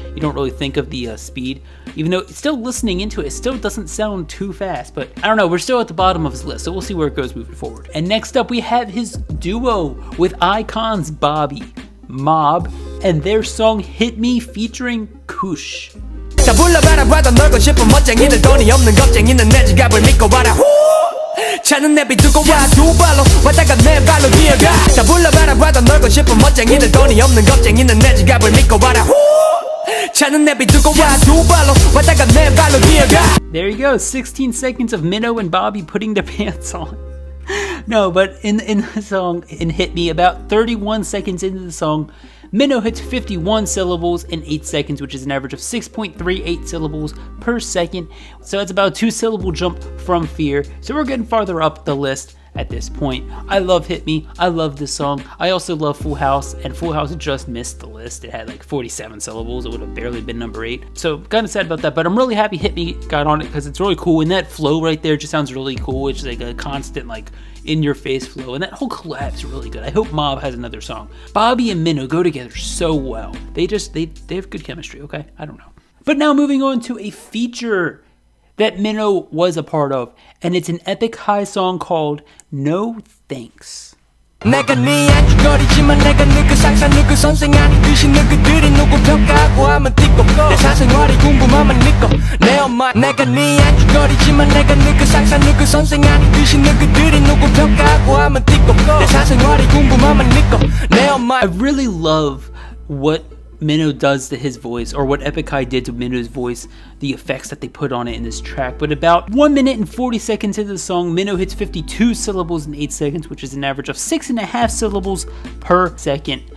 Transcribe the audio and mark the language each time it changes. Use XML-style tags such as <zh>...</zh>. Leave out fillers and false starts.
<en>You don't really think of the speed, even though still listening into it still doesn't sound too fast. But I don't know, we're still at the bottom of his list, so we'll see where it goes moving forward. And next up, we have his duo with Icon's Bobby, MOBB, and their song Hit Me featuring Kush.</en> <ko>다 불러봐라봐도 놀고 싶은 멋쟁이들 돈이 없는 겁쟁이는 내 지갑을 믿고 봐라 차는 내비 두고 와 두 발로 왔다가 내 발로 뛰어가 다 불러봐라봐도 놀고 싶은 멋쟁이들 돈이 없는 겁쟁이는 내 지갑을 믿고 봐라 차는 내비 두고 와 두 발로 왔다가 내 발로 뛰어가.</ko> <en>There you go, 16 seconds of Mino and Bobby putting their pants on. No, but in the song, in Hit Me, about 31 seconds into the song, Mino hits 51 syllables in 8 seconds, which is an average of 6.38 syllables per second. So it's about a 2-syllable jump from Fear. So we're getting farther up the list at this point. I love Hit Me, I love this song. I also love Full House, and Full House just missed the list. It had like 47 syllables, it would have barely been number 8. So kind of sad about that, but I'm really happy Hit Me got on it because it's really cool, and that flow right there just sounds really cool. It's like a constant like in your face flow, and that whole collab's really good. I hope MOBB has another song. Bobby and Mino go together so well. They have good chemistry, okay? I don't know. But now moving on to a feature that Mino was a part of, and it's an epic high song called No Thanks.</en> <ko>내가 네 안주거리지만 내가 누구 상사 누구 선생 아니듯이 누구들이 누구 평가하고 하면 띠고 내 사생활이 궁금하면 니꺼 내 엄마 내가 네 안주거리지만 내가 누구 상사 누구 선생 아니듯이 누구들이 누구 평가하고 하면 띠고 내 사생활이 궁금하면 니꺼 내 엄마.</ko> <en>I really love what Mino does to his voice, or what Epic High did to Mino's voice, the effects that they put on it in this track. But about 1 minute and 40 seconds into the song, Mino hits 52 syllables in 8 seconds, which is an average of 6.5 syllables per second.</en>